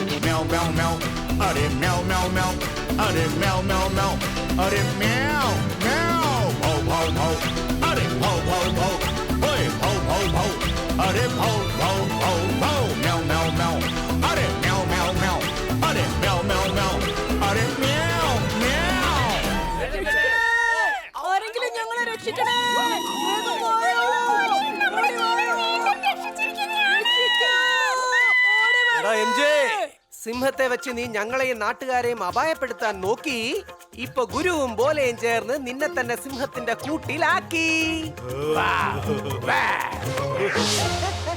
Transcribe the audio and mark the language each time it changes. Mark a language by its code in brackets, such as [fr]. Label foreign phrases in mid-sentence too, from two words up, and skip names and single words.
[ml] म्याऊ म्याऊ म्याऊ, अरे म्याऊ म्याऊ म्याऊ, अरे म्याऊ म्याऊ म्याऊ, अरे म्याऊ म्याऊ। भाव भाव भाव, अरे भाव भाव भाव, ओए भाव भाव भाव, अरे भाव भाव भाव भाव। म्याऊ म्याऊ म्याऊ, अरे म्याऊ म्याऊ म्याऊ, अरे म्याऊ म्याऊ म्याऊ, अरे म्याऊ म्याऊ। ആരെങ്കിലും ഞങ്ങളെ രക്ഷിക്കണേ. എടാ MJ, സിംഹത്തെ വെച്ച് നീ ഞങ്ങളെയും നാട്ടുകാരെയും അപായപ്പെടുത്താൻ നോക്കി. ഇപ്പൊ ഗുരുവും ബോലയും ചേർന്ന് നിന്നെ തന്നെ സിംഹത്തിന്റെ കൂട്ടിലാക്കി.